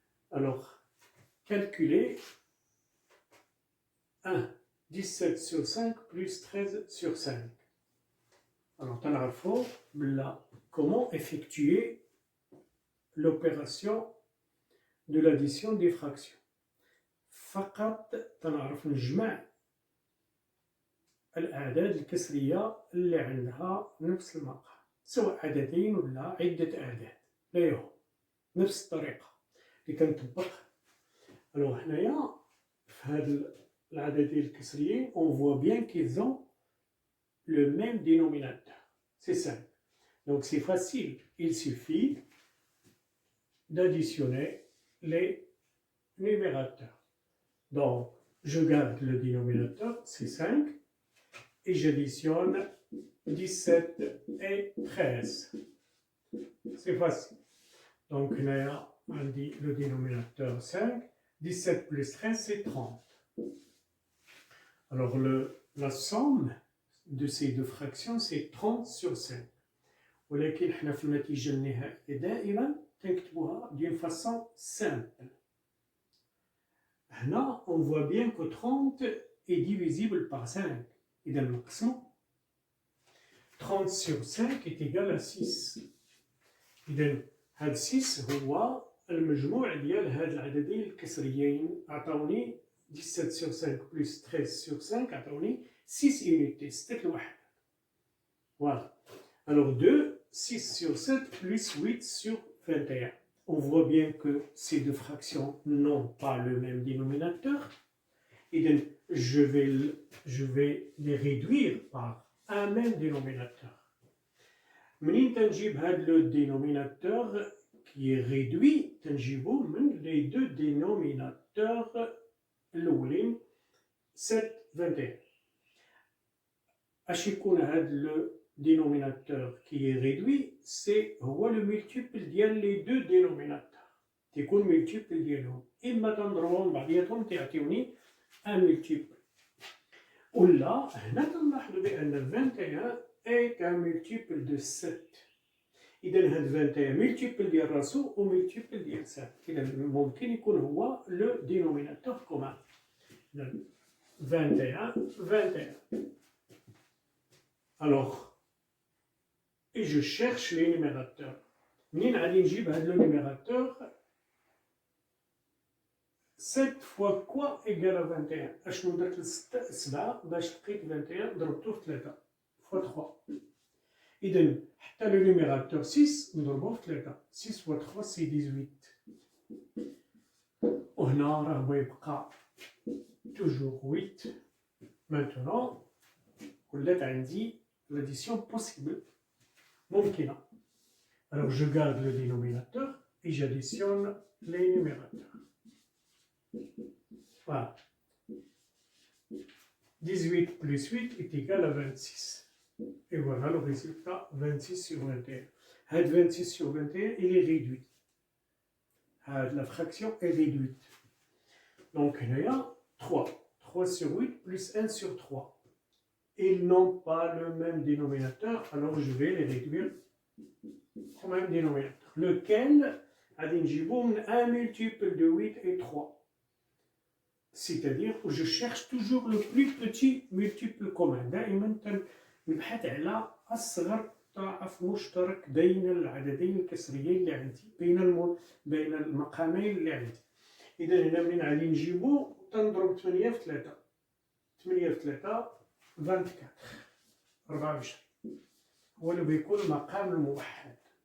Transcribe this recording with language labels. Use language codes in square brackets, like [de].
[fr] Alors, calculer 17 sur 5 plus 13 sur 5. Alors, [ar] تعرفوا [fr] comment effectuer l'opération de l'addition des fractions. [ar] فقط تنعرف نجمع الأعداد الكسرية اللي عندها نفس المقام، سواء عددين ولا عدة أعداد، لا يهم، نفس الطريقة اللي كنطبقها. [fr] Alors [ar] هنايا في هاد العددين الكسريين [fr] on voit bien qu'ils ont le même dénominateur, c'est 5. Donc c'est facile, il suffit d'additionner les numérateurs. Donc, je garde le dénominateur, c'est 5, et j'additionne 17 et 13. C'est facile. Donc, là, on dit le dénominateur 5, 17 plus 13, c'est 30. Alors, la somme de ces deux fractions, c'est 30 sur 5. [ar] ولكن احنا في النتيجة النهائية دائما تنكتبوها [fr] d'une façon simple. Là, on voit bien que 30 est divisible par 5. [ar] إذا نقسمه [fr] 30 sur 5 est égal à 6. [ar] إذا هاد 6 هو المجموع ديال هاد العددين الكسريين. عطاوني [fr] 17 sur 5 plus 13 sur 5 عطاوني 6 unités. 6 [ar] لوحدها. [fr] Voilà. Alors 2, 6 sur 7 plus 8 sur 21. On voit bien que ces deux fractions n'ont pas le même dénominateur. Et donc, je vais les réduire par un même dénominateur. [ar] منين تنجيب هذا [fr] le dénominateur qui est réduit [ar] تنجيبه من [fr] les deux dénominateurs [ar] الأولين [fr] 7 21. [ar] اش يكون هذا [fr] le dénominateur qui est réduit, c'est le multiple [ar] ديال [fr] les deux dénominateurs. [ar] تيكون multiple ديالهم. إما تنضربهم بعضياتهم تعطيوني [fr] un multiple. [ar] ولا هنا تنلاحظوا بأن [fr] 21 est un multiple de 7. [ar] إذا هاد 21 multiple ديال راسو و multiple ديال 7. إذا ممكن يكون هو [fr] le dénominateur commun. 21, 21. Alors, et je cherche les numérateurs. [ar] منين غادي نجيب هذا [fr] le numérateur 7 fois quoi égale à 21. [ar] اشنو درت 7 باش لقيت 21 ضربته في 3 fois 3. إذا حتى [fr] le numérateur [ar] 6 نضربوه في 3. [fr] 6 fois 3 c'est 18. [ar] وهنا راه يبقى [fr] toujours [ar] 8. [fr] Maintenant [ar] ولات عندي [fr] l'addition possible. [ar] ممكنة. [fr] Alors je garde le dénominateur et j'additionne les numérateurs. Voilà. 18 plus 8 est égal à 26. Et voilà le résultat 26 sur 21. [ar] Had [fr] 26 sur 21, il est réduit. La fraction est réduite. Donc il y a 3. 3 sur 8 plus 1 sur 3. Ils n'ont pas le même dénominateur, alors je vais les réduire au même dénominateur. Lequel a un multiple de 8 et 3. C'est-à-dire que je cherche toujours le plus petit multiple commun. [ar] دائما نبحث على أصغر طرف مشترك بين العددين الكسريين اللي عندي، بين المقامين اللي عندي. إذا هنا منين غادي نجيبو تنضرب 8 في 3. 8 في 3 24 هو اللي بيكون المقام الموحد.